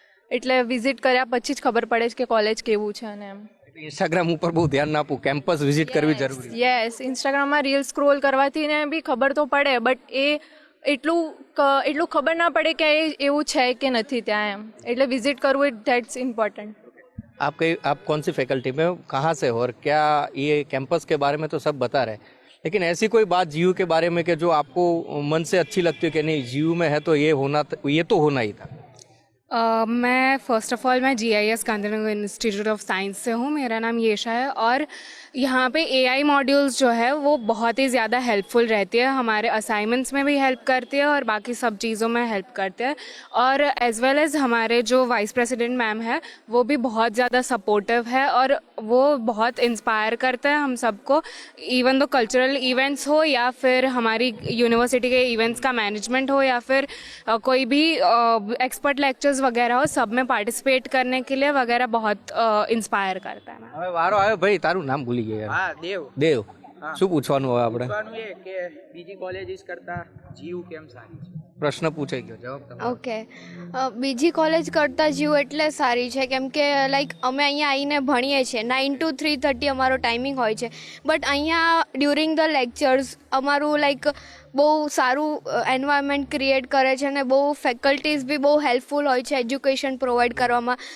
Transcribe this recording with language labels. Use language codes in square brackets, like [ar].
[gu] એટલે વિઝિટ કર્યા પછી જ ખબર પડે છે કે કોલેજ કેવું છે અને એમ. ઇન્સ્ટાગ્રામ ઉપર બહુ ધ્યાન આપવું, કેમ્પસ વિઝિટ કરવી જરૂરી? યસ, ઇન્સ્ટાગ્રામમાં રીલ સ્ક્રોલ કરવાથી ને બી ખબર તો પડે, બટ એ એટલું ખબર ના પડે કે એવું છે કે નથી ત્યાં એમ. એટલે વિઝિટ કરવું, [en] That's important. [hi] आप कौन सी फैकल्टी में, कहाँ से हो और क्या ये कैंपस के बारे में तो सब बता रहे, लेकिन ऐसी कोई बात जीयू के बारे में कि जो आपको मन से अच्छी लगती है कि नहीं जीयू में है तो ये तो होना ही था? मैं फ़र्स्ट ऑफ़ ऑल मैं GIS Gandhinagar institute of science से हूँ. मेरा नाम येशा है और यहाँ पे AI मॉड्यूल्स जो है वो बहुत ही ज़्यादा हेल्पफुल रहती है. हमारे असाइनमेंट्स में भी हेल्प करती है और बाकी सब चीज़ों में हेल्प करते हैं. और एज़ वेल एज़ हमारे जो वाइस प्रेसिडेंट मैम है वो भी बहुत ज़्यादा सपोर्टिव है और वो बहुत इंस्पायर करते हैं हम सबको. इवन दो कल्चरल इवेंट्स हो या फिर हमारी यूनिवर्सिटी के इवेंट्स का मैनेजमेंट हो या फिर कोई भी एक्सपर्ट लेक्चर्स वगैरह हो, सब में पार्टिसिपेट करने के लिए वगैरह बहुत इंस्पायर करता है. [gu] હવે વારો આવ્યો ભાઈ, તારું નામ ભૂલી ગયા યાર. હા, દેવ. શું પૂછવાનું હવે આપણે? પૂછવાનું એ કે બીજી કોલેજીસ કરતા જીયુ કેમ સારી છે? પ્રશ્ન પૂછાઈ ગયો, જવાબ તમારો. ઓકે, બીજી કોલેજ કરતાં જીવ એટલે સારી છે કેમ કે લાઈક અમે અહીંયા આવીને ભણીએ છીએ 9 to 3:30 અમારો ટાઈમિંગ હોય છે, બટ અહીંયા [en] during the lectures [gu] અમારું લાઈક બહુ સારું એન્વાયરમેન્ટ ક્રિએટ કરે છે અને બહુ ફેકલ્ટીઝ બી બહુ હેલ્પફુલ હોય છે એજ્યુકેશન પ્રોવાઈડ કરવામાં.